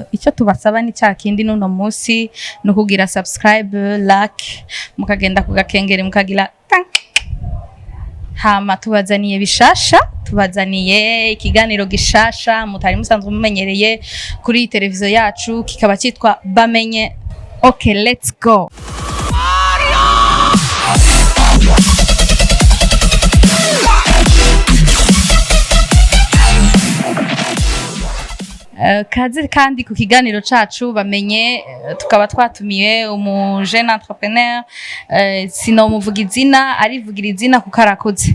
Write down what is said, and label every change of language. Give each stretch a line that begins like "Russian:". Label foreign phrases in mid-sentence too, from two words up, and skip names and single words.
Rundi: Icyo tubasaba ni cyakindi nuno munsi no kugira
English: subscribe, like,
Rundi: mukagenda kugakengere mukagira hama tubazaniye bishasha, tubazaniye ikiganiro gishasha mutari musanzwe mumenyereye kuri televiziyo yacu, kikaba cyitwa Bamenye.
English: Okay, let's go.
Rundi: Kazi kandi ku kiganiro cacu Bamenye, tukaba twatumiye
French: jeune entrepreneur,
Rundi: sinomuvuga izina arivugira izina kuko arakoze.